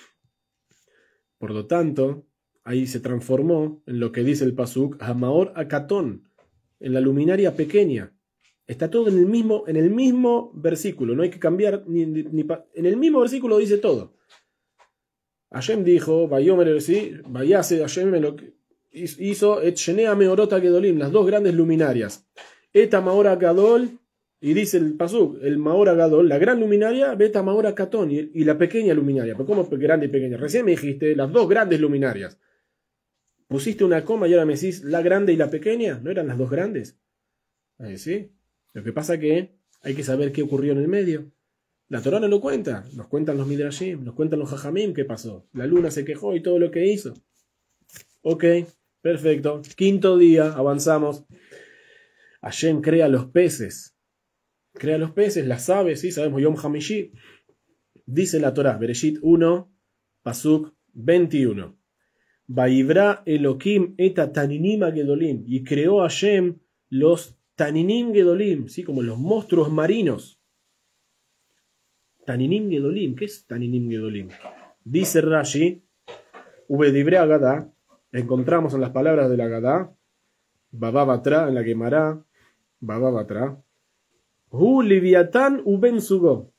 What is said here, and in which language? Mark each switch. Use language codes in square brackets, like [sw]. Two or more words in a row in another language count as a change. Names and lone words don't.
[es] Por lo tanto, ahí se transformó en lo que dice el Pasuk, [he] המאור הקטן, [es] en la luminaria pequeña. Está todo en el mismo versículo. No hay que cambiar en el mismo versículo dice todo. Hashem dijo, [he] ויעש השם [es] lo que hizo [he] את שני המאורות הגדלים, [es] las dos grandes luminarias. [he] את המאור הגדול, [es] y dice el pasuk, el [he] המאור הגדול, [es] la gran luminaria, [he] ואת המאור הקטן, [es] y la pequeña luminaria. ¿Pero cómo grande y pequeña? Recién me dijiste las dos grandes luminarias. Pusiste una coma y ahora me decís la grande y la pequeña. ¿No eran las dos grandes? ¿Sí? Lo que pasa que hay que saber qué ocurrió en el medio. La Torá no lo cuenta, nos cuentan los Midrashim, nos cuentan los Jajamim qué pasó. La luna se quejó y todo lo que hizo. Ok. Perfecto. Quinto día, avanzamos. Hashem crea los peces. Crea los peces, las aves, ¿sí? Sabemos [he] יום חמישי. [es] Dice la Torá, Bereshit 1, Pasuk 21. [he] ויברא אלהים את התנינים הגדלים. [es] Y creó Hashem los [he] תנינים גדולים, [es] ¿sí? Como los monstruos marinos. [he] תנינים גדולים. [es] ¿Qué es [he] תנינים גדולים? [es] Dice Rashi, [he] ובדברי אגדה. [es] Encontramos en las palabras de la Agadá, Babá Batra, en la Gemara, Babá Batra, [he] הוא לויתן ובן זוגו.